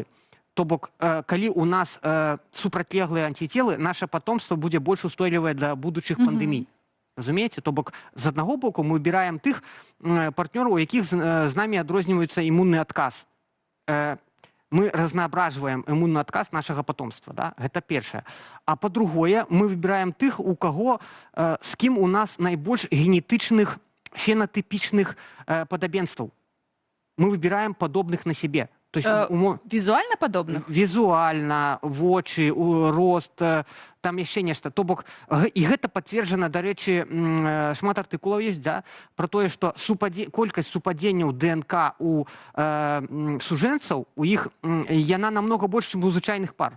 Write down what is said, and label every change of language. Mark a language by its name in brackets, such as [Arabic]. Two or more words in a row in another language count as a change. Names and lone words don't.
[Belarusian] То бок, калі у нас супрацьлеглыя антицелы, наша патомства будзе больш устойлівае да будучых пандэмій. Разумееце? То бок, з аднаго боку мы выбіраем тых партнёраў, у якіх з намі адрозніваецца імунны адказ. [Russian] Мы разноображиваем иммунный отказ нашего потомства. Да? Это первое. А по-другое, мы выбираем тех, у кого, с кем у нас наибольш генетичных, фенотипичных подобенств. Мы выбираем подобных на себе. То есть, визуально подобных? Визуально, [Belarusian] вочы, рост, там яшчэ нешта. То бок, і гэта пацверджана, дарэчы, шмат артыкулаў ёсць, да, про тое, што колькасць супадзенняў ДНК у сужэнцаў, у іх яна намного больш, чым у звычайных пар.